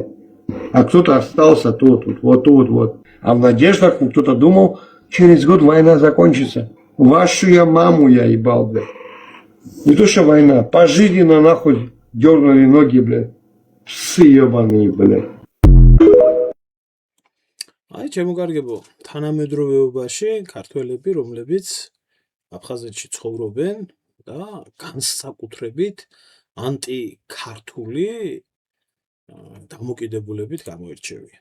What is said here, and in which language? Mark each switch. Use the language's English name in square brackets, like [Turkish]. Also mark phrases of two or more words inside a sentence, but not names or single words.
[Russian] А кто-то остался тут, вот. А в надеждах кто-то думал, через год война закончится. Вашу я маму я ебал, блядь. Не то что война, пожизненно нахуй дернули ноги, блядь. Псы ебаные, блядь. [Georgian] აი ჩემოგარგებო, თანამედროვეობაში ქართველები, რომლებიც აფხაზეთში ცხოვრობენ და განსაკუთრებით ანტიქართული დამოკიდებულებით გამოირჩევიან.